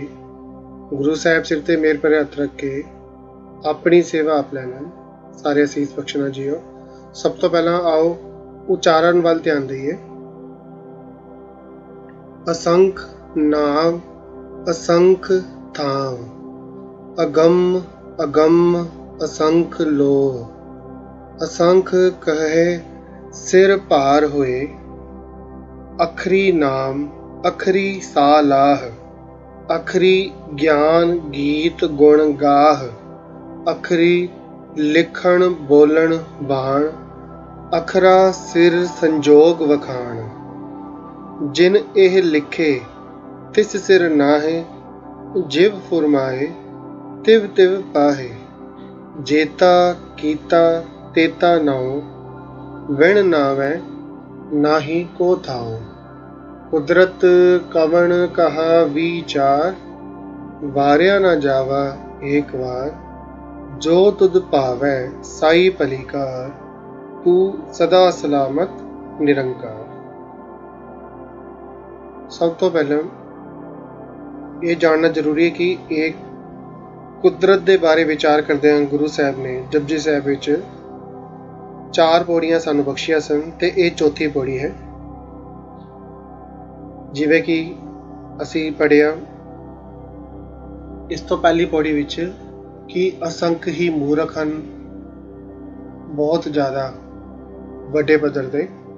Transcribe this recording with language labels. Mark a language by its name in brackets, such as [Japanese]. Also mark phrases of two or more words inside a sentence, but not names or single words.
[Punjabi] ਗੁਰੂ ਸਾਹਿਬ ਸਿਰ ਤੇ ਮੇਰ ਭਰੇ ਹੱਥ ਰੱਖ ਕੇ ਆਪਣੀ ਸੇਵਾ ਆਪ ਲੈਣਾ, ਸਾਰੇ ਅਸੀਸ ਬਖਸ਼ਣਾ ਜੀਓ। ਸਭ ਤੋਂ ਪਹਿਲਾਂ ਆਓ ਉਚਾਰਨ ਵੱਲ ਧਿਆਨ ਦਈਏ। ਅਸੰਖ ਨਾਮ ਅਸੰਖ ਥਾਮ, ਅਗੰਮ ਅਗੰਮ असंख लो, ਅਸੰਖ ਕਹੇ ਸਿਰ ਭਾਰ ਹੋਏ, ਅਖਰੀ ਨਾਮ ਅਖਰੀ ਸਾਲਾਹ, ਅਖਰੀ ਗਿਆਨ ਗੀਤ ਗੁਣ ਗਾਹ, ਅਖਰੀ ਲਿਖਣ ਬੋਲਣ ਬਾਣ, ਅਖਰਾ ਸਿਰ ਸੰਜੋਗ ਵਖਾਣ। ਜਿਨ ਏਹ ਲਿਖੇ ਤਿਸ ਸਿਰ ਨਾਹੇ, ਜਿਵ ਫੁਰਮਾਏ ਤਿਵ ਤਿਵ ਪਾਹੇ। ਜੇਤਾ ਕੀਤਾ ਤੇਤਾ ਨਾਓ, ਵਿਣ ਨਾਵੈ ਨਾਹੀ ਕੋ ਥਾਓ। ਕੁਦਰਤ ਕਵਨ ਕਹਾ ਵਿਚਾਰ, ਵਾਰਿਆ ਨ ਜਾਵਾ ਏਕ ਬਾਰ। ਜੋ ਤੁਦ ਭਾਵੈ ਸਾਈ ਭਲੀਕਾਰ, ਤੂ ਸਦਾ ਸਲਾਮਤ ਨਿਰੰਕਾਰ। [Hindi] सब तो पहले ये जानना जरूरी है कि एक [Punjabi] ਕੁਦਰਤ ਦੇ ਬਾਰੇ ਵਿਚਾਰ ਕਰਦੇ ਹਾਂ। ਗੁਰੂ ਸਾਹਿਬ ਨੇ ਜਪਜੀ ਸਾਹਿਬ ਵਿੱਚ 4 ਪੌੜੀਆਂ ਸਾਨੂੰ ਬਖਸ਼ੀਆਂ ਸਨ ਤੇ ਇਹ ਚੌਥੀ ਪੌੜੀ ਹੈ। ਜਿਵੇਂ ਕਿ ਅਸੀਂ ਪੜ੍ਹਿਆ ਇਸ ਤੋਂ ਪਹਿਲੀ ਪੌੜੀ ਵਿੱਚ ਕਿ ਅਸੰਖ ਹੀ ਮੂਰਖ ਹਨ, ਬਹੁਤ ਜ਼ਿਆਦਾ ਵੱਡੇ ਪੱਧਰ ਤੇ।